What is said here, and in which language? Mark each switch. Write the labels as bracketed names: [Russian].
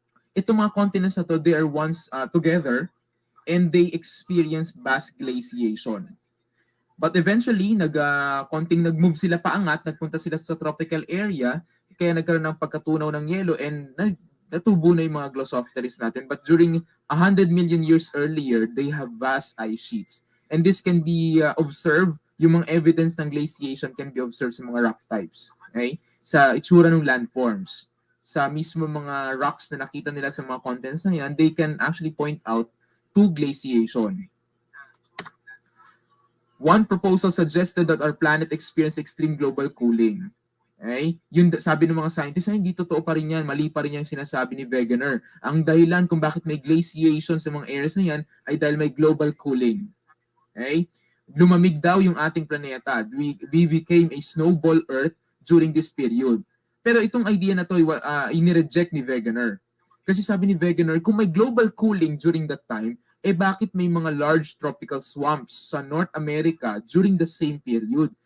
[Filipino] Itong mga continents na to, [English] they are once together and they experience vast glaciation. But eventually, [Filipino] konting nag-move sila paangat, nagpunta sila sa tropical area, kaya nagkaroon ng pagkatunaw ng yelo and natubo na yung mga glossopteris natin. [English] But during 100 million years earlier, they have vast ice sheets. And this can be observed, [Filipino] yung mga evidence ng glaciation [English] can be observed [Filipino] sa mga rock types. [English] Okay? [Filipino] Sa itsura ng landforms. Sa mismo mga rocks na nakita nila sa mga continents na yan, [English] they can actually point out to glaciation. One proposal suggested that our planet experienced extreme global cooling. [Filipino] Okay? Yun sabi ng mga scientists, ay hindi totoo pa rin yan, mali pa rin yung sinasabi ni Wegener. Ang dahilan kung bakit may glaciation sa mga areas na yan ay dahil may [English] global cooling. [Filipino] Okay? Lumamig daw yung ating planeta. [English] We became a snowball Earth during this period. [Filipino] Pero itong idea na to inireject ni Wegener. Kasi sabi ni Wegener, kung may global cooling [English] during that time, [Filipino] bakit may mga [English] large tropical swamps [Filipino] sa North America [English] during the same period?